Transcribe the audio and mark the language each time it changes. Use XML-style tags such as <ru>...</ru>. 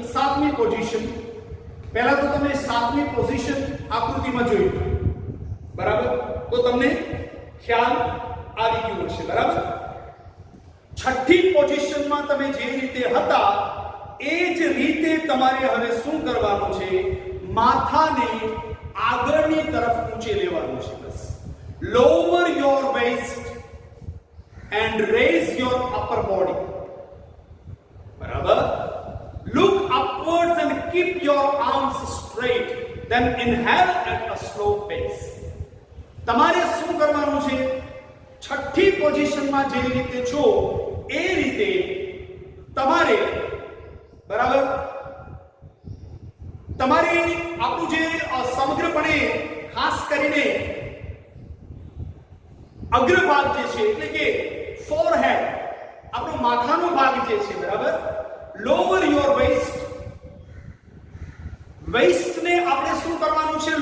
<gu>7મી position, પહેલા તો તમે 7મી પોઝિશન આકૃતિમાં જોયું, બરાબર? તો તમને ખ્યાલ આવી ગયો છે, બરાબર? 6ઠી પોઝિશનમાં તમે જે રીતે હતા એ જ રીતે તમારે હવે શું કરવાનું છે? માથાને આગળની તરફ ઊંચે લેવાનું છે.</gu> <en>બસ lower your waist and raise your upper body. બરાબર? Look upwards and keep your arms straight. Then inhale at a slow pace.</en> <gu>તમારે શું કરવાનું છે? 6ઠી પોઝિશનમાં જે રીતે છો એ રીતે તમારે, બરાબર, તમારે આપણું જે સમગ્રપણે ખાસ કરીને અગ્રભાગ જે છે એટલે કે ફોરહેડ, આપણો માથાનો ભાગ જે છે, બરાબર,</gu> <en>lower your waist,</en> <gu>વેસ્ટ ને આપણે શું કરવાનું છે?</gu>